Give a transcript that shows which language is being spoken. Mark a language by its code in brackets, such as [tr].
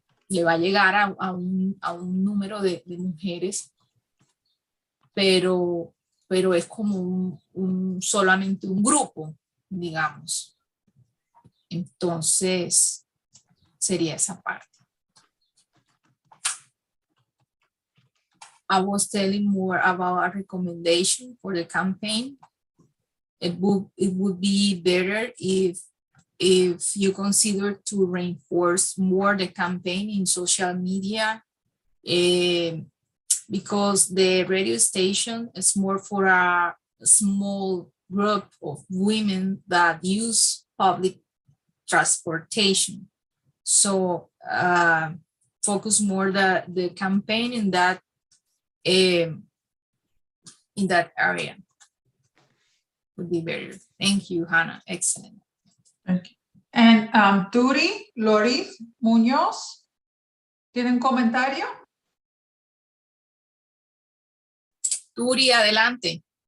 [es] le va a llegar a un número de mujeres, pero es como solamente un grupo, digamos. Entonces, sería esa parte. [en] I was telling more about a recommendation for the campaign. It would be better if you consider to reinforce more the campaign in social media, because the radio station is more for a small group of women that use public transportation. So focus more the campaign in that area would be better. Thank you, Hannah. Excellent. Okay. [es] And Turi, Loris, Muñoz, ¿tienen comentario? Turi, adelante.